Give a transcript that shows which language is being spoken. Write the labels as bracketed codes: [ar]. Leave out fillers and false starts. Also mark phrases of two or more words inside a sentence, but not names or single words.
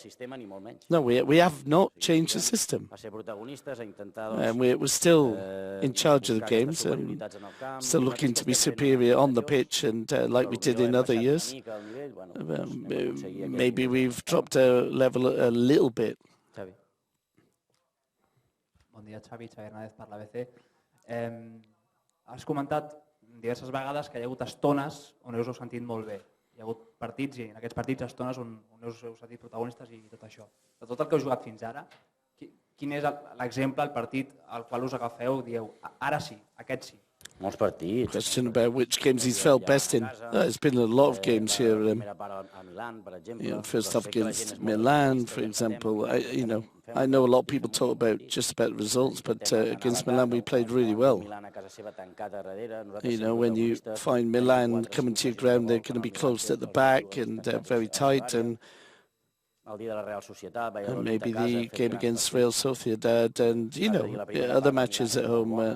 [en] No, we have not changed the system. And we're still in charge of the games and still looking to be superior on the pitch, and like we did in other years. Maybe we've dropped a level a little bit. [ca] Bon dia, Xavi Hernàndez per l'ABC. Has comentat diverses vegades que hi ha hagut estones on us heu sentit molt bé. Hi ha hagut partits, i en aquests partits estones on us heu sentit protagonistes i tot això. De tot el que heu jugat fins ara, quin és l'exemple, el partit al qual us agafeu i dieu, ara sí, aquest sí? Molts partits. [en] Question about which games he's felt best in. There's been a lot of games here. First off against Milan, for example. I know a lot of people talk about just about the results, but against Milan we played really well. When you find Milan coming to your ground, they're going to be closed at the back and very tight, and maybe the game against Real Sociedad and other matches at home.